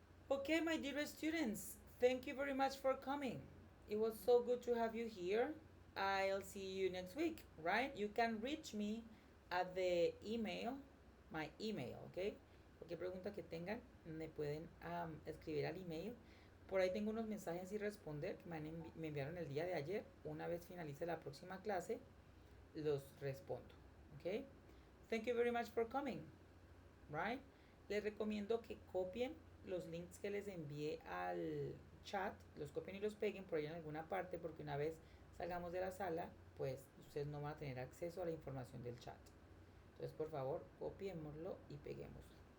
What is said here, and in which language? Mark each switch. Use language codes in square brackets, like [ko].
[en] Okay, my dear students, thank you very much for coming. It was so good to have you here. I'll see you next week, right? You can reach me at the email, my email, okay? [es] Cualquier pregunta que tengan, me pueden escribir al email. Por ahí tengo unos mensajes sin responder que me enviaron el día de ayer. Una vez finalice la próxima clase, los respondo, okay? [en] Thank you very much for coming, right? [es] Les recomiendo que copien los links que les envié al chat, los copien y los peguen por ahí en alguna parte, porque una vez salgamos de la sala, pues ustedes no van a tener acceso a la información del chat. Entonces, por favor, copiémoslo y peguémoslo.